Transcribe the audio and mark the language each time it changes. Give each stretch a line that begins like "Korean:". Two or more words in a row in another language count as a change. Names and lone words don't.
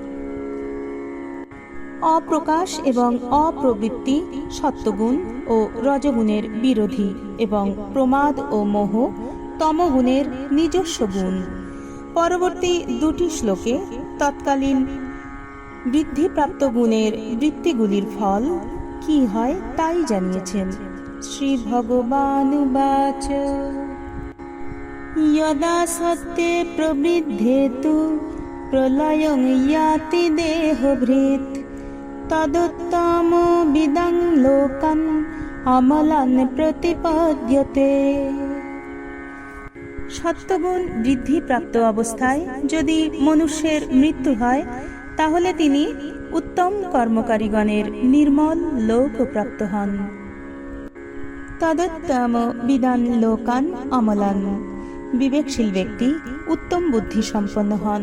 Bangla: অপ্রকাশ এবং অপ্রবৃত্তি সত্যগুণ ও রজগুণের বিরোধী এবং প্রমাদ ও মোহ তমগুণের নিজস্ব গুণ। পরবর্তী দুটি শ্লোকে তৎকালীন বৃদ্ধিপ্রাপ্ত গুণের বৃত্তিগুলির ফল কি হয় তাই জানিয়েছেন।
Sanskrit: শ্রী ভগবানুবাচ यदा सत्ते प्रवृद्धेतु प्रलयं याति देहभृत् तदुत्तमो विदं लोकन् अमलान् प्रतिपद्यते।
Bangla: সত্যগুণ বৃদ্ধিপ্রাপ্ত অবস্থায় যদি মনুষ্যের মৃত্যু হয় তাহলে তিনি উত্তম কর্মকারীগণের নির্মল লোক প্রাপ্ত হন।
Sanskrit: তদুত্তম বিদান লোকান অমলান,
Bangla: বিবেকশীল ব্যক্তি উত্তম বুদ্ধি সম্পন্ন হন।